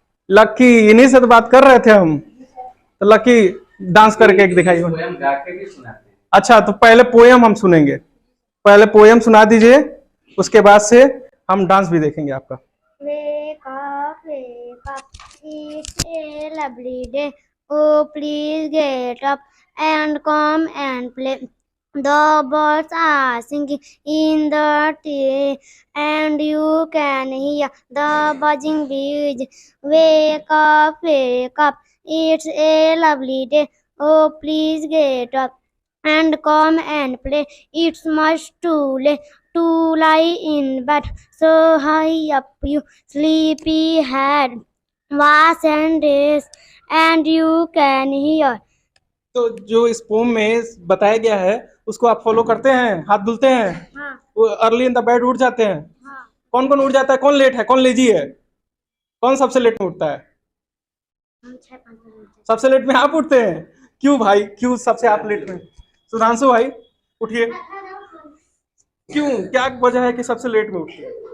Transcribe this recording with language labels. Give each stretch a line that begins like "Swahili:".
Hindi: Lucky, इन्हीं से तो बात कर रहे थे हम। तो लकी डांस करके दिखाइए। अच्छा, तो पहले पोयम हम सुनेंगे। पहले पोयम सुना दीजिए, उसके बाद से हम डांस भी देखेंगे आपका।
English: Wake up, it's a lovely day. Oh, please get up and come and play. The birds are singing in the tree, and you can hear the buzzing bees. Wake up, it's a lovely day. Oh, please get up and come and play. It's much too late to lie in bed, so high up you sleepy head. Wash and dress, and you can hear.
Hindi: तो जो इस pome में बताया गया है उसको आप follow करते हैं? हाथ धुलते हैं? हाँ। वो
English: early in the bed
Hindi: उठ जाते हैं? हाँ। कौन कौन उठ जाता है? कौन लेट है, कौन लेजी है? कौन सबसे लेट में उठता है? हम 6-5 बजे। सबसे लेट में आप उठते हैं? क्यों भाई, क्यों सबसे आप लेट में? सुधांशु भाई उठिए, क्यों, क्या वजह है कि सबसे लेट में उठते हैं?